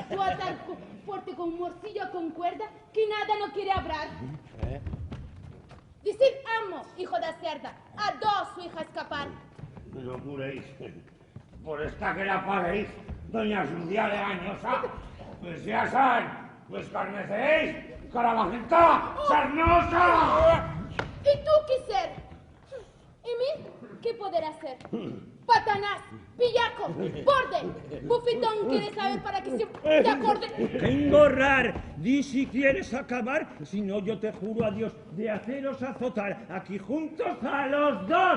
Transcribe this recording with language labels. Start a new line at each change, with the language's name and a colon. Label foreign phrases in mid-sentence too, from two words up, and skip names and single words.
Spanish: Tú atar fuerte con morcilla con cuerda que nada no quiere hablar. Decir amo, hijo de cerda, a dos su hija escapar. No juréis, por esta que la paréis, doña Julia de Añosa, pues ya san, pues carneceéis, carabajita, sarnosa. ¿Y tú qué ser? ¿Y mí qué poder hacer? Patanás, pillaco, borde, bufetón, ¿quieres saber para que se te acorde? Engorrar, di si quieres acabar, si no yo te juro a Dios de haceros azotar aquí juntos a los dos.